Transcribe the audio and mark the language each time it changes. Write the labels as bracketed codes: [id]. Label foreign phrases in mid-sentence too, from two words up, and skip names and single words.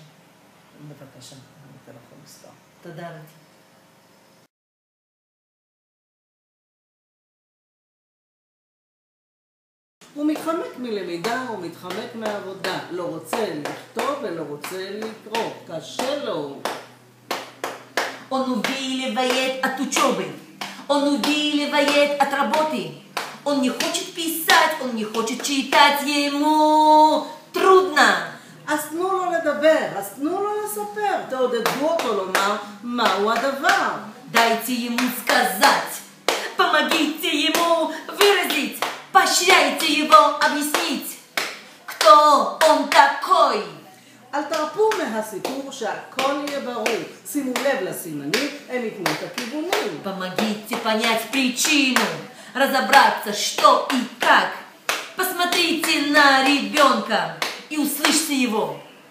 [he] בבקשה, אני אתן לך מספר. תודה רבה. הוא מתחמק מלמידה, הוא מתחמק מעבודה. לא רוצה לכתוב ולא רוצה לקרוא. קשה לו. [ru] Он увиливает от учебы. Он увиливает от работы. Он не хочет писать, он не хочет читать, ему трудно. [he] אז תנו לו לדבר, אז תנו לו לספר, תעודדו אותו לומר מהו הדבר. [ru] Дайте ему сказать, помогите ему выразить, поощряйте его объяснить, кто он такой. [he] אל תרפו מהסיפור שהכל יהיה ברור. שימו לב לסימנים, הם ייתנו את הכיוונים. [ru] Помогите понять причину, разобраться, что и как. Посмотрите на ребенка и услышьте его.